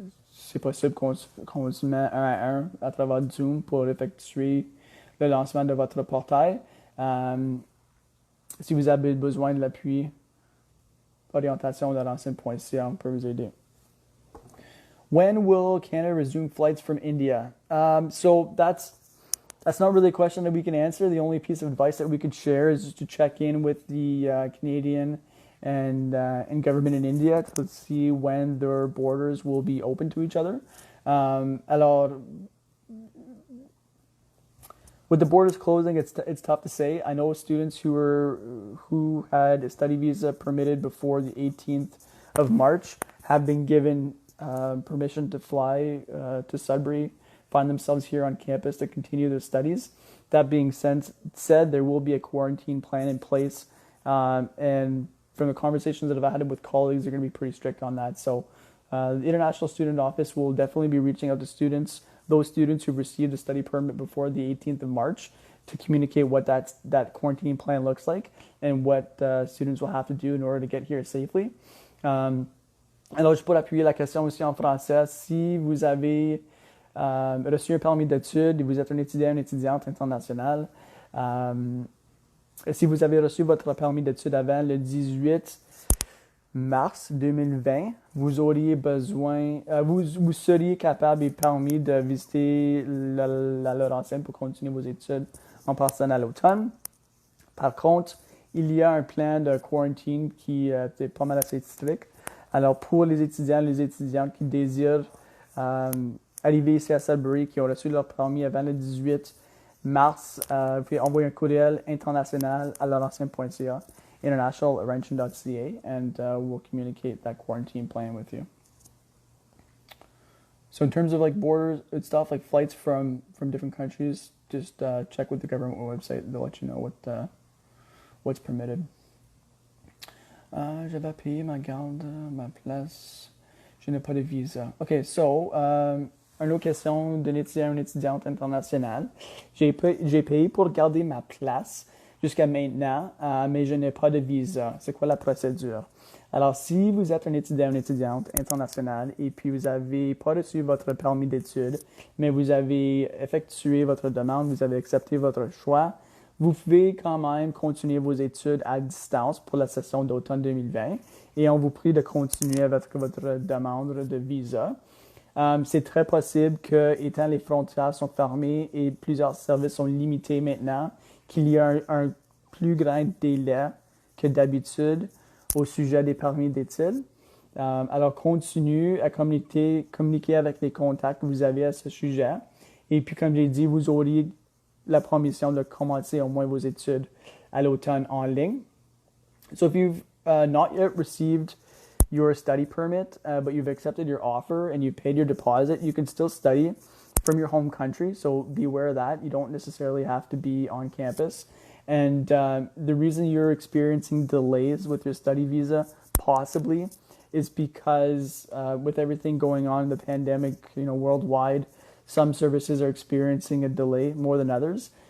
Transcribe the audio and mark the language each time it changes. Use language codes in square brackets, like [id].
[fr] C'est possible qu'on se met 1 à 1 à travers Zoom pour effectuer le lancement de votre portail. Si vous avez besoin de l'appui, orientation@laurentian.ca, on peut vous aider. [en] When will Canada resume flights from India? So that's not really a question that we can answer. The only piece of advice that we could share is just to check in with the Canadian and government in India to see when their borders will be open to each other. Alors, with the borders closing, it's tough to say. I know students who had a study visa permitted before the 18th of March have been given permission to fly to Sudbury, find themselves here on campus to continue their studies. That being said, there will be a quarantine plan in place, and from the conversations that I've had with colleagues, they're going to be pretty strict on that. So the International Student Office will definitely be reaching out to students, those students who've received a study permit before the 18th of March, to communicate what that quarantine plan looks like and what students will have to do in order to get here safely. [fr] Alors, juste pour appuyer la question aussi en français, si vous avez reçu un permis d'études et vous êtes un étudiant, une étudiante internationale, si vous avez reçu votre permis d'études avant le 18 mars 2020, vous auriez besoin, vous seriez capable et permis de visiter la Laurentienne pour continuer vos études en passant à l'automne. Par contre, il y a un plan de quarantine qui est pas mal assez strict. Alors, pour les étudiantes qui désirent arriver ici à Sudbury, qui ont reçu leur permis avant le 18 mars, vous pouvez envoyer un courriel international à laurentian.ca, international@laurentian.ca, [en] and we'll communicate that quarantine plan with you. So in terms of like borders and stuff, like flights from different countries, just check with the government website. They'll let you know what's permitted. [fr] J'avais payé ma garde, ma place. Je n'ai pas de visa. [en] Okay, so [fr] une autre question d'un étudiant ou une étudiante internationale. J'ai payé pour garder ma place jusqu'à maintenant, mais je n'ai pas de visa. C'est quoi la procédure? Alors, si vous êtes un étudiant ou une étudiante internationale et puis vous n'avez pas reçu votre permis d'études, mais vous avez effectué votre demande, vous avez accepté votre choix, vous pouvez quand même continuer vos études à distance pour la session d'automne 2020 et on vous prie de continuer avec votre demande de visa. C'est très possible que, étant les frontières sont fermées et plusieurs services sont limités maintenant, qu'il y a un plus grand délai que d'habitude au sujet des permis d'études. Alors, continuez à communiquer avec les contacts que vous avez à ce sujet. Et puis, comme j'ai dit, vous auriez la permission de commencer au moins vos études à l'automne en ligne. [en] So if you've not yet received your study permit, but you've accepted your offer and you paid your deposit, you can still study from your home country. So be aware of that. You don't necessarily have to be on campus. And the reason you're experiencing delays with your study visa, possibly, is because with everything going on in the pandemic, worldwide, some services are experiencing a delay more than others.